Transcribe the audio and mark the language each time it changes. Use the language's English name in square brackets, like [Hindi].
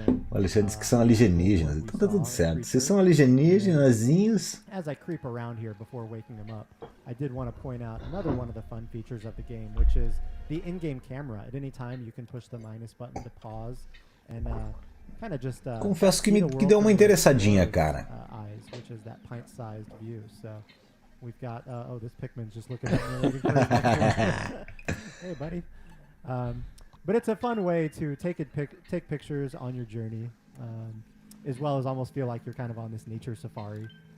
[Portuguese] O Alexandre disse que são alienígenas, então tá tudo certo. Vocês são alienígenazinhos. [English] As I creep around here before waking them up, I did want to point out another one of the fun features of the game, which is the in-game camera. At any time you can push the minus button to pause and kind of just [Portuguese] confesso que deu uma interessadinha, cara. [English] Which is that pint-sized view. So we've got this Pikmin's just looking at me waiting for his Hey, buddy. But it's a fun way to take pictures on your journey, as well as almost feel like you're kind of on this nature safari.